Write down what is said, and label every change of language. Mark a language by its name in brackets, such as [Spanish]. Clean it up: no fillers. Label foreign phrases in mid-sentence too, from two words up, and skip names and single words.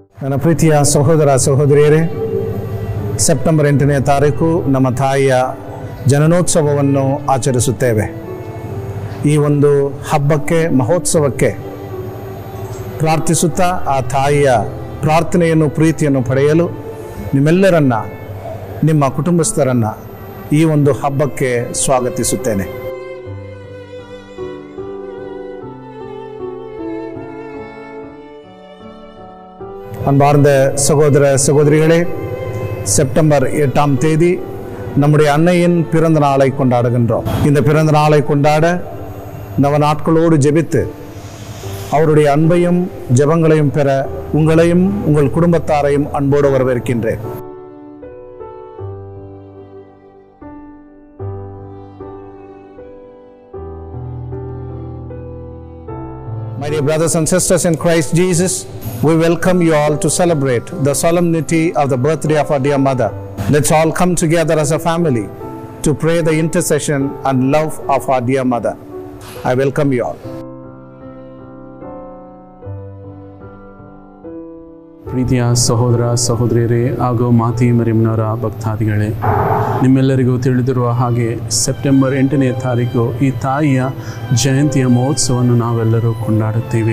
[Kannada] ನನ್ನ ಪ್ರೀತಿಯ ಸಹೋದರ ಸಹೋದರಿಯರೇ, ಸೆಪ್ಟೆಂಬರ್ 8ನೇ ತಾರೀಕು ನಮ್ಮ ತಾಯಿಯ ಜನನೋತ್ಸವವನ್ನು ಆಚರಿಸುತ್ತೇವೆ. ಈ ಒಂದು ಹಬ್ಬಕ್ಕೆ, ಮಹೋತ್ಸವಕ್ಕೆ ಪ್ರಾರ್ಥಿಸುತ್ತಾ ಆ ತಾಯಿಯ ಪ್ರಾರ್ಥನೆಯನ್ನು, ಪ್ರೀತಿಯನ್ನು ಪಡೆಯಲು ನಿಮ್ಮೆಲ್ಲರನ್ನ, ನಿಮ್ಮ ಕುಟುಂಬಸ್ಥರನ್ನು ಈ ಒಂದು ಹಬ್ಬಕ್ಕೆ ಸ್ವಾಗತಿಸುತ್ತೇನೆ. [Tamil] அன்பார்ந்த சகோதர சகோதரிகளே, செப்டம்பர் 8ஆம் தேதி நம்முடைய அன்னையின் பிறந்த நாளை கொண்டாடுகின்றோம். இந்த பிறந்த நாளை கொண்டாட நவ நாட்களோடு ஜெபித்து அவருடைய அன்பையும் ஜெபங்களையும் பெற உங்களையும் உங்கள் குடும்பத்தாரையும் அன்போடு வரவேற்கின்றேன். [English] My dear brothers and sisters in Christ Jesus, we welcome you all to celebrate the solemnity of the birthday of our dear mother. Let's all come together as a family to pray the intercession and love of our dear mother. I welcome you all. [Kannada] ಪ್ರೀತಿಯ ಸಹೋದರ ಸಹೋದರಿಯರೇ ಹಾಗೂ ಮಾತೆ ಮರಿಯಮ್ಮನವರ ಭಕ್ತಾದಿಗಳೇ, ನಿಮ್ಮೆಲ್ಲರಿಗೂ ತಿಳಿದಿರುವ ಹಾಗೆ ಸೆಪ್ಟೆಂಬರ್ 8ನೇ ತಾರೀಕು ಈ ತಾಯಿಯ ಜಯಂತಿಯ ಮಹೋತ್ಸವವನ್ನು ನಾವೆಲ್ಲರೂ ಕೊಂಡಾಡುತ್ತೇವೆ.